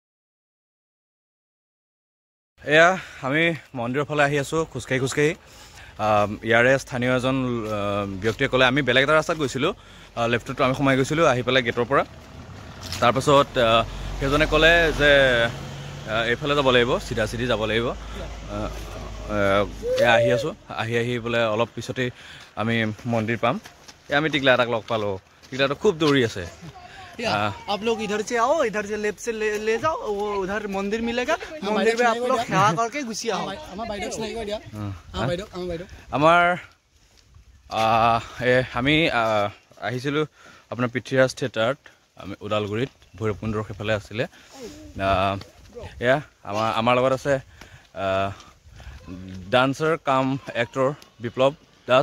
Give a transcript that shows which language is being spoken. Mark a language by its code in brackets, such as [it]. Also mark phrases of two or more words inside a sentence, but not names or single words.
[as] এয়া আমি মন্দিৰৰ ফালে আহি আছোঁ খোজকাঢ়ি ইয়াৰে স্থানীয় এজন ব্যক্তিয়ে ক'লে আমি বেলেগ এটা ৰাস্তাত গৈছিলোঁ লেফ্টত আমি সোমাই গৈছিলোঁ আহি পেলাই গেটৰ পৰা তাৰপাছত সেইজনে ক'লে যে এইফালে যাব লাগিব চিধা চিধি যাব লাগিব আহি আছোঁ আহি বোলে অলপ পিছতেই আমি মন্দিৰ পাম আমি টিকলা এটাক লগ পালোঁ টিকলাটো খুব দৌৰি আছে [hi] आप लोग इधर से आओ इधर से लेफ्ट से ले जाओ वो उधर मंदिर मिलेगा मंदिर में आप लोग सेवा करके घुसी आओ [as] আমাৰ আমি আহিছিলোঁ আপোনাৰ পৃথ্বীৰাজ থিয়েটাৰত আমি ওদালগুৰিত ভৈৰৱকুণ্ডৰ সেইফালে আছিলে এয়া আমাৰ লগত আছে [en] dancer come actor [as] বিপ্লৱ দাস